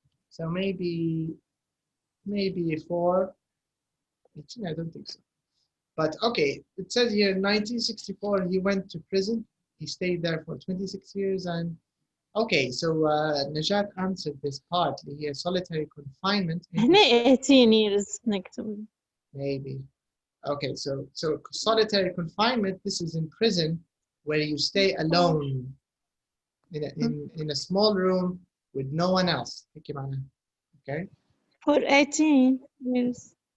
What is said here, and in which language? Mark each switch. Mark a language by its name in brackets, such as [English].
[English] So maybe 4. 18, I don't think so. But okay, it says here in 1964 he went to prison. He stayed there for 26 years and okay, so Najat answered this partly. He has solitary confinement. [Arabic] هنا 18 years نكتب. [English] Maybe. Okay, so solitary confinement, this is in prison where you stay alone in a small room with no one else. Okay? For 18 years.